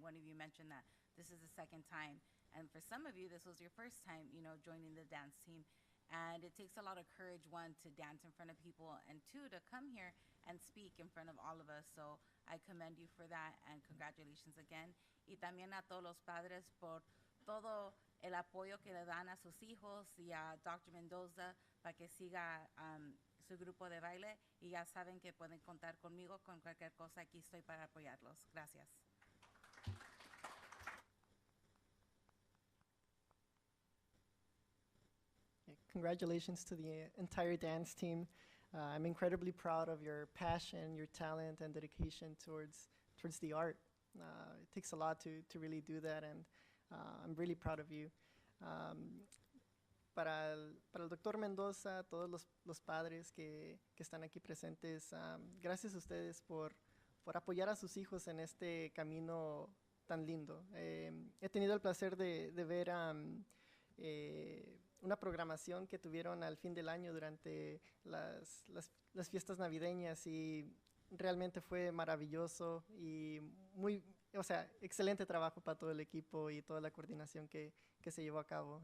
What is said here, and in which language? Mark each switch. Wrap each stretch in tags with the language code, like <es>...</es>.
<en>One of you mentioned that this is the second time. And for some of you, this was your first time, joining the dance team. And it takes a lot of courage, one, to dance in front of people, and two, to come here and speak in front of all of us. So I commend you for that, and congratulations again.</en> <es>Y también a todos los padres por todo el apoyo que le dan a sus hijos y a Dr. Mendoza para que siga su grupo de baile. Y ya saben que pueden contar conmigo con cualquier cosa. Aquí estoy para apoyarlos. Gracias.</es> <en>Congratulations to the entire dance team. I'm incredibly proud of your passion, your talent, and dedication towards the art. It takes a lot to really do that, and I'm really proud of you.</en> <es>Para el doctor Mendoza, todos los padres que están aquí presentes, gracias a ustedes por apoyar a sus hijos en este camino tan lindo. He tenido el placer de ver una programación que tuvieron al fin del año durante las fiestas navideñas, y realmente fue maravilloso y excelente trabajo para todo el equipo y toda la coordinación que se llevó a cabo.</es>